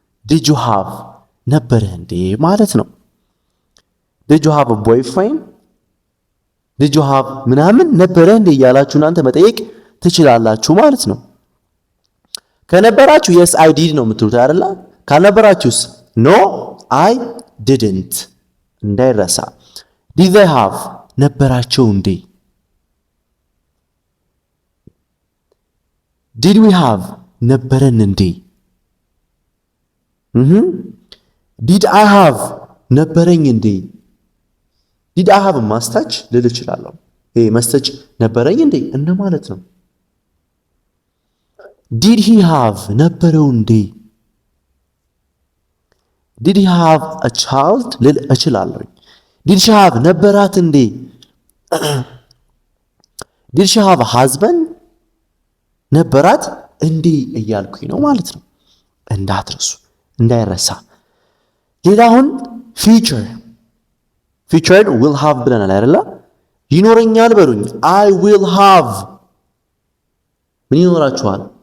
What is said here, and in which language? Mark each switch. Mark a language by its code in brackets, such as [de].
[am] did you have ነበርህ እንዴ ማለት ነው። [en] did you have a boyfriend did you have [am] ምናምን ነበርህ እንዴ እያላችሁ እናንተ መጠየቅ ትችላላችሁ ማለት ነው። ከነበራችሁ [en] yes I did [am] ነው የምትሉት አይደል? ካልነበራችሁስ [en] no I didn't [am] እንዳይረሳ። [en] did they have [am] ነበራቸው እንዴ? [en] did we have [am] ነበረን እንዴ? [en] did I have [am] ነበረኝ እንዴ? did I have ማስታች ልል እችላለሁ። ይሄ መስታች ነበረኝ እንዴ እንደማለት ነው። [en] did he have [am] ነበረው እንዴ? [en] did he have a child [am] ልል እችላለሁ። [en] did she have [am] ነበራት እንዴ? [en] did she have a husband [am] ነበራት እንዴ እያልኩኝ ነው ማለት ነው። እንዳትረሱ እንዳይረሳ። ሌላውን future will have ብለናል አይደለ? ይኖረኛል በሉኝ። [en] I will have [am] ምን ይኖራችኋል?